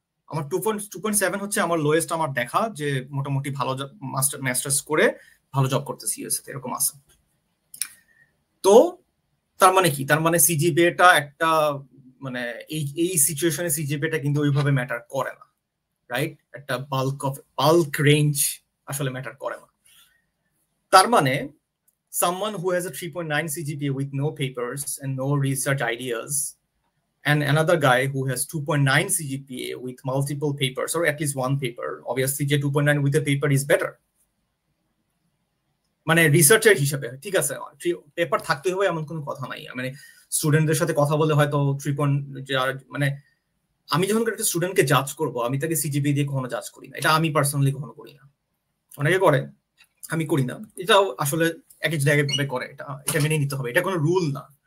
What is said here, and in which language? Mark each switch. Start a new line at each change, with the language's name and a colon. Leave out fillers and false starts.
Bangla: আমার 2.7 হচ্ছে আমার লোয়েস্ট আমার দেখা, যে মোটামুটি ভালো মাস্টার্স করে ভালো জব করতেছি ইউএসএ, এরকম আছে। তো তার মানে কি, তার মানে সিজিপিএটা একটা মানে এই সিচুয়েশনে সিজিপিএটা কিন্তু ওইভাবে ম্যাটার করে না, রাইট? একটা বাল্ক রেঞ্জ আসলে ম্যাটার করে না। তার মানে
English: someone who has a 3.9 CGPA with no papers and no research ideas, and another guy who has 2.9 CGPA with multiple papers, or at least one paper, obviously যে 2.9 with a paper is better.
Bangla: মানে রিসার্চের হিসাবে ঠিক আছে, paper থাকতে হবে এমন কোনো কথা নাই। মানে স্টুডেন্টদের সাথে কথা বলে হয়তো 3. মানে আমি যখন একটা স্টুডেন্টকে জাজ করব, আমি তাকে সিজিপিএ দিয়ে কখনো জাজ করি না, এটা আমি পার্সোনালি কখনো করি না। অনেকে করে, আমি করি না। এটাও আসলে এক এক জায়গায় ভাবে করে, এটা মেনে নিতে হবে, এটা কোনো রুল না।